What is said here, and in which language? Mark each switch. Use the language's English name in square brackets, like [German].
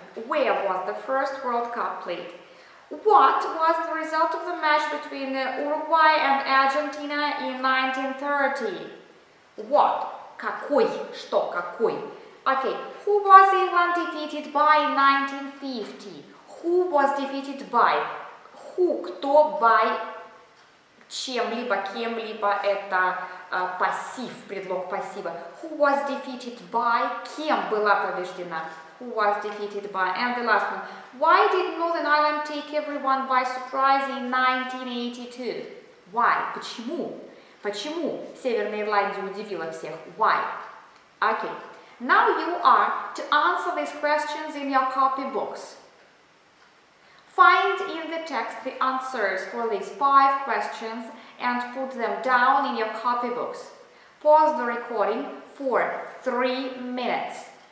[English] Where was the first World Cup played? What was the result of the match between Uruguay and Argentina in 1930? [Russian] What? Какой? Что? Какой? [English] Okay, who was England defeated by in 1950? Who was defeated by? [Russian] Who, кто, by чем-либо, кем-либо, это пассив, предлог пассива. [English] Who was defeated by? [Russian] Кем была побеждена? [English] Who was defeated by? And the last one. Why did Northern Ireland take everyone by surprise in 1982? Why? Почему? [Russian] Почему Северная Ирландия удивила всех? [English] Why? Okay. Now you are to answer these questions in your copybooks. Find in the text the answers for these 5 questions and put them down in your copybooks. Pause the recording for 3 minutes.